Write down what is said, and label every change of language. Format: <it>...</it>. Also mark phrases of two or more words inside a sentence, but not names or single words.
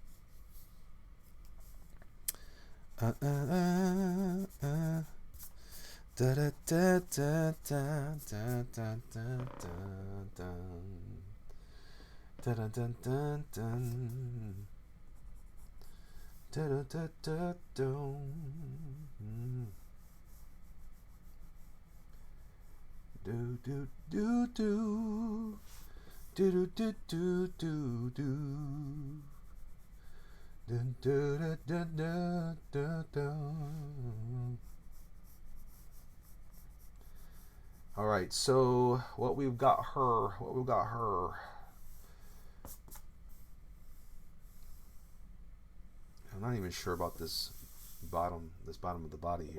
<en>Da da da da da da da da da da da da da da da da da. Do do do do do do do do do. Dun, da, da, da, da, da. All right, so what we've got her. I'm not even sure about this bottom of the body here.</en>